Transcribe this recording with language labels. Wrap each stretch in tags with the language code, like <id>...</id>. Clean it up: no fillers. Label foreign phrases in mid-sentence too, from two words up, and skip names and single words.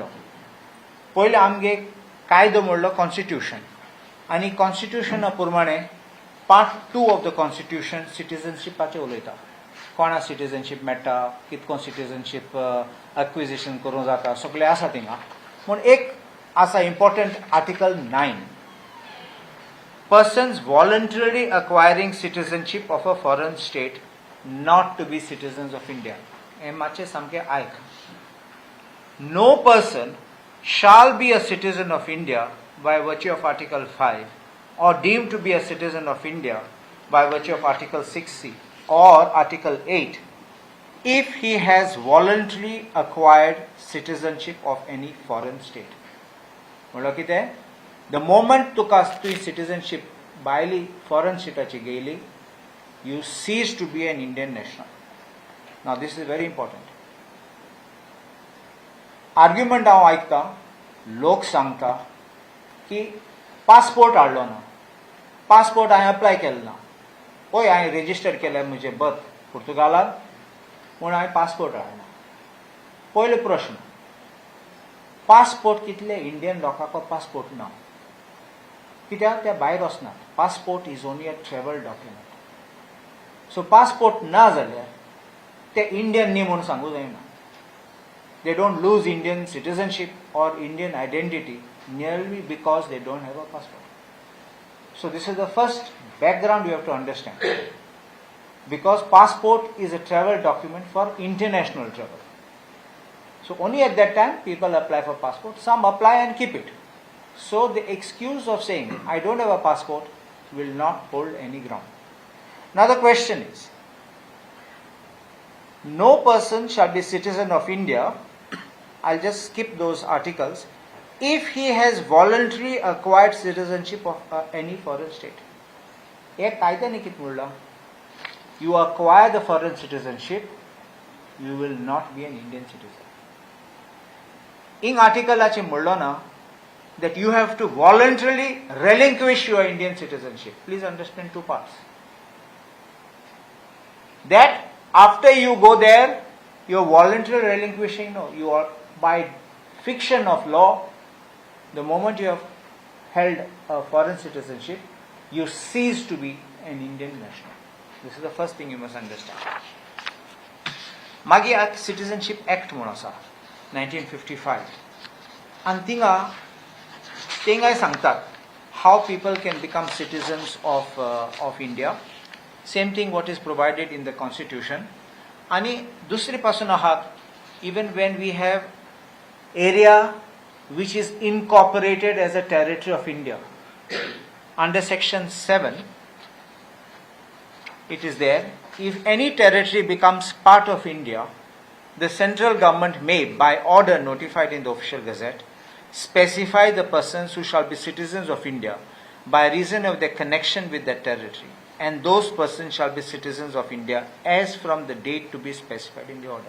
<kok>पयले आमगे कायदो म्हणलो कॉन्स्टिट्युशन आनी कॉन्स्टिट्युशना प्रमाणे</kok> <en>part 2 of the Constitution</en> <kok>सिटीजनशिपाचेर उलयता. कोणा सिटीजनशीप मेळटा, कितको सिटीजनशीप एक्विजिशन करूं जाता, सगळें आसा थिंगा. पूण एक आसा</kok> <en>important article</en> <kok>9,</kok> <en>persons voluntarily acquiring citizenship of a foreign state not to be citizens of India.</en> <kok>हें मातशें सामकें आयक.</kok> <en>No person shall be a citizen of India by virtue of Article 5 or deemed to be a citizen of India by virtue of Article 6C or Article 8 if he has voluntarily acquired citizenship of any foreign state.</en> <kok>म्हणल्यार कितें,</kok> <en>the moment</en> <kok>तुका तुजी citizenship भायली</kok> <en>foreign state</en> <kok>ची घेयली,</kok> <en>you cease to be an Indian national. Now this is very important.</en> <kok>आर्ग्युमेंट हांव आयकता, लोक सांगता की पासपोर्ट हाडलो ना, पासपोर्ट हांवें अप्लाय केलो ना, पळय हांवें रेजिस्टर केलें म्हजें बर्थ पुर्तुगालांत पूण हांवें पासपोर्ट हाडना. पयलो प्रश्न, पासपोर्ट कितले इंडियन लोकांक पासपोर्ट ना, कित्याक ते भायर वचनात.</kok> <en>passport is only a travel document.</en> <kok>सो पासपोर्ट ना जाल्यार ते इंडियन न्ही म्हूण सांगूं जायना.</kok> <en>They don't lose Indian citizenship or Indian identity merely because they don't have a passport. So this is the first background you have to understand. Because passport is a travel document for international travel. So only at that time people apply for passport. Some apply and keep it. So the excuse of saying I don't have a passport will not hold any ground. Now the question is, no person shall be citizen of India, I'll just skip those articles, if he has voluntarily acquired citizenship of any foreign state.</en> <kok>एक कायद्याने कितें म्हणलां,</kok> <en>you acquire the foreign citizenship, you will not be an Indian citizen.</en> <kok>इन आर्टिकलाचें म्हणलो ना</kok> <en>that you have to voluntarily relinquish your Indian citizenship. Please understand two parts. That after you go there, you are voluntarily relinquishing. No, you are by fiction of law. The moment you have held a foreign citizenship, you cease to be an Indian national. This is the first thing you must understand. Magi Citizenship Act</en> <kok>म्हणून आसा</kok> <en>1955, and</en> <kok>थिंगा सांगतात</kok> <en>how people can become citizens of India. Same thing what is provided in the Constitution. आणि दुसरी पासून आहात, even when we have area which is incorporated as a territory of India, under section 7 it is there, if any territory becomes part of India, the central government may by order notified in the official gazette specify the persons who shall be citizens of India by reason of their connection with that territory, and those persons shall be citizens of India as from the date to be specified in the order.</en>